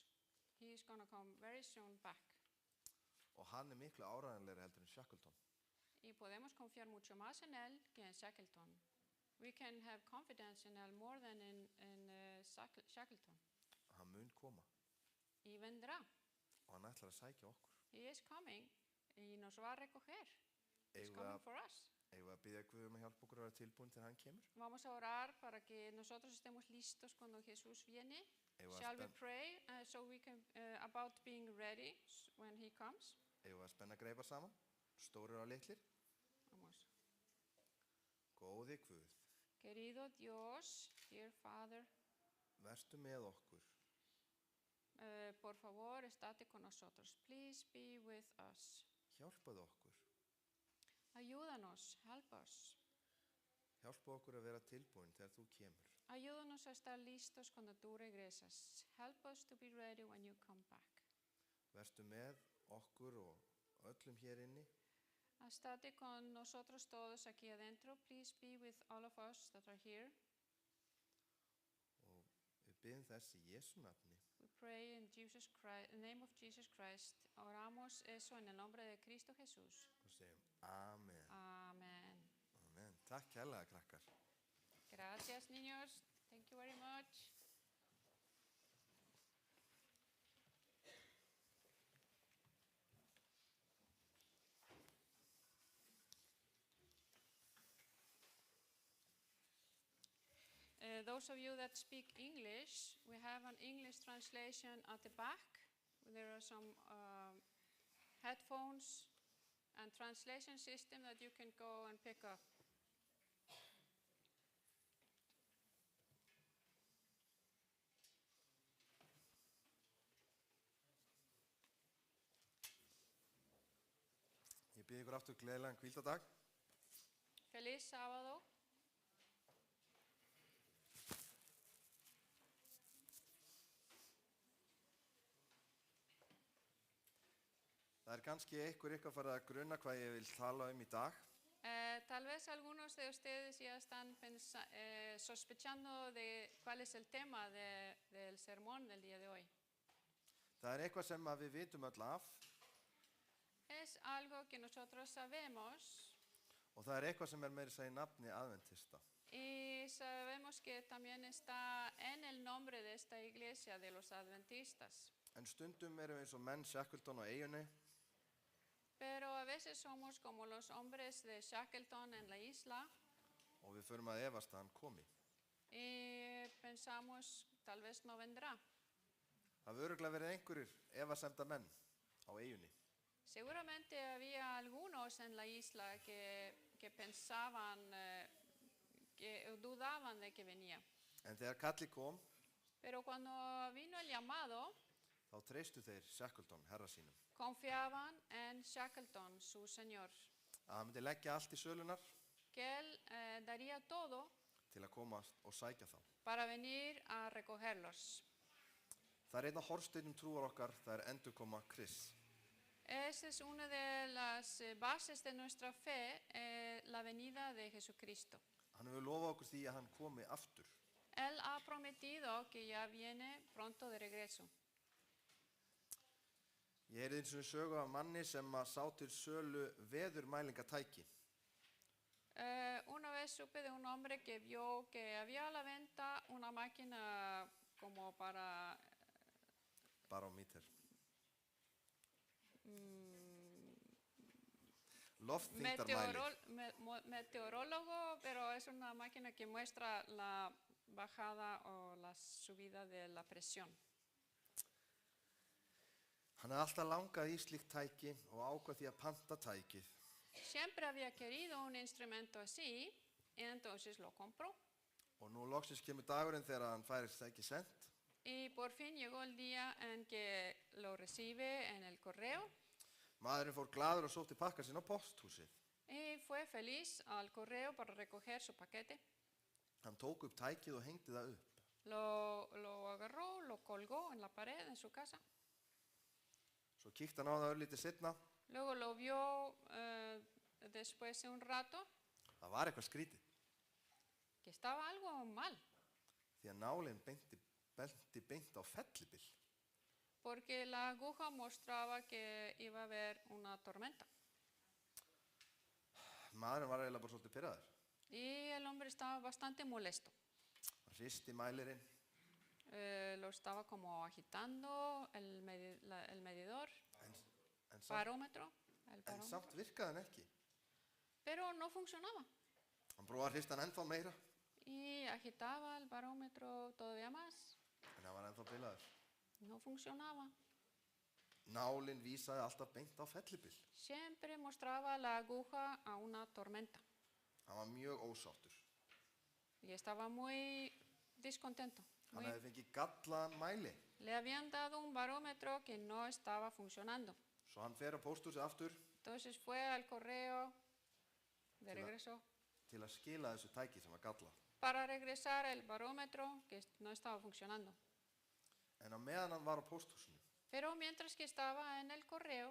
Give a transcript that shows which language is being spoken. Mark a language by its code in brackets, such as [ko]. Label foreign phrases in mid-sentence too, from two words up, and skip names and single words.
[en] He is going to come very soon back. [is] Og hann miklu áræðanlegri heldur en Shackleton. [es] Y podemos confiar mucho más en él que en Shackleton. [en] We can have confidence in él more than in Shackleton. [is] Hann mun koma [es] Y vendrá. [is] og hann ætlar að sækja okkur. [en] He is coming [es] y nos va a recoger. [en] He's [is] Eigum [en] coming [is] við [en] for us. [is] að biðja Guð að hjálpa okkur að vera tilbúin þegar hann kemur? [es] Vamos a orar para que nosotros estemos listos cuando Jesús viene. [en] Shall we pray so we can about being ready when he comes? [is] Eigum við að spenna greipar saman, stórir og litlir? [es] Vamos. [is] Góði Guð, [es] Querido Dios, [en] dear Father, [is] vertu með okkur. [es] por favor, estate con nosotros. [en] Please be with us. [is] Hjálpaðu okkur. [es] Ayúdanos, [en] help us. [is] Hjálpa okkur að vera tilbúin þegar þú kemur. [es] Ayúdanos a estar listos cuando tú regresas. [en] Help us to be ready when you come back. [is] Vertu með okkur og öllum hér inni. [es] Estate con nosotros todos aquí adentro. [en] Please be with all of us that are here. [is] Og við biðjum þess í Jesú nafni. [en] We pray in the name of Jesus Christ. [es] Oramos eso en el nombre de Cristo Jesús. [is] Og segjum Amen. Amen. Amen. Takk kærlega, krakkar. [es] Gracias, niños. [en] Thank you very much. Those of you that speak English, we have an English translation at the back. There are some headphones and translation system that you can go and pick up. [is] Ég bið ykkur aftur gleðilegan hvíldardag. [es] Feliz sábado. [is] Það kannski einhver ykkar farið að grunna hvað ég vil tala í dag. [es] Tal vez algunos de ustedes ya están sospechando de cuál es el tema del sermón del día de hoy. [is] Það eitthvað sem að við vitum öll af [es] Es algo que nosotros sabemos [is] og það eitthvað sem meira að segja í nafni aðventista. [es] y sabemos que también está en el nombre de esta iglesia de los adventistas. [is] En stundum erum við eins og menn Shackleton á eyjunni [es] Pero a veces somos como los hombres de Shackleton en la isla [is] og við förum að efast að hann komi. [es] y pensamos tal vez no vendrá. [is] Það hefur örugglega verið einhverjir efasemda menn á eyjunni. [es] Seguramente había algunos en la isla que pensaban, que dudaban de que venía. [is] En þegar kalli kom, [es] Pero cuando vino el llamado, [is] þá treystu þeir Shackleton, herra sínum. [es] confiaban en Shackleton, su señor, [is] Að hann myndi leggja allt í sölunar [es] que él daría todo [is] til að koma og sækja þá. [es] para venir a recogerlos. [is] Það einn af hornsteinum trúar okkar, það endurkoma Krists. [es] Esa es una de las bases de nuestra fe, la venida de Jesucristo. [is] Hann hefur lofað okkur því að hann komi aftur. [es] Él ha prometido que ya viene pronto de regreso. [is] Ég heyrði eins og sögu af manni sem að sá til sölu veðurmælingatæki. [es] Una vez supe de un hombre que vio que había a la venta una máquina como para [is] Barómeter. Loftþyngdarmælir. [es] meteorólogo, pero es una máquina que muestra la bajada o la subida de la presión. [is] Hann hefði alltaf langað í slíkt tæki og ákvað því að panta tækið. [es] Siempre había querido un instrumento así, y entonces lo compró. [is] Og nú loksins kemur dagurinn þegar hann fær tækið sent. [es] Y por fin llegó el día en que lo recibe en el correo. [is] Maðurinn fór glaður og sótti pakka sinn á posthúsið. [es] Y fue feliz al correo para recoger su paquete. [is] Hann tók upp tækið og hengdi það upp. [es] Lo agarró, lo colgó en la pared en su casa. [is] Svo kíkti hann á það örlítið seinna. [es] Luego lo vio después de un rato [is] Það var eitthvað skrítið. [es] que estaba algo mal, [is] Því að nálinn benti beint á fellibyl. [es] porque la aguja mostraba que iba a haber una tormenta. [is] Maðurinn var eiginlega bara svolítið pirraður. [es] Y el hombre estaba bastante molesto. [is] Hann hristi mælirinn. [es] Lo estaba como agitando el medidor, [is] En [es] barómetro, el [is] en [es] barómetro, [is] samt virkaði hann ekki. [es] pero no funcionaba. [is] Hann prófaði að hrista hann ennþá meira. [es] Y agitaba el barómetro todavía más, [is] En hann var ennþá bilaður. [es] no funcionaba. [is] Nálinn vísaði alltaf beint á fellibyl. [es] Siempre mostraba la aguja a una tormenta [is] Hann var mjög ósáttur. [es] y estaba muy descontento. [is] Hann hefði fengið gallaðan mæli. [es] Le habían dado un barómetro que no estaba funcionando. [is] Svo hann fer á pósthúsið aftur [es] Entonces fue al correo de regreso [is] til að skila þessu tæki sem var gallað. [es] para regresar el barómetro que no estaba funcionando. [is] En á meðan hann var á pósthúsinu [es] Pero mientras que estaba en el correo,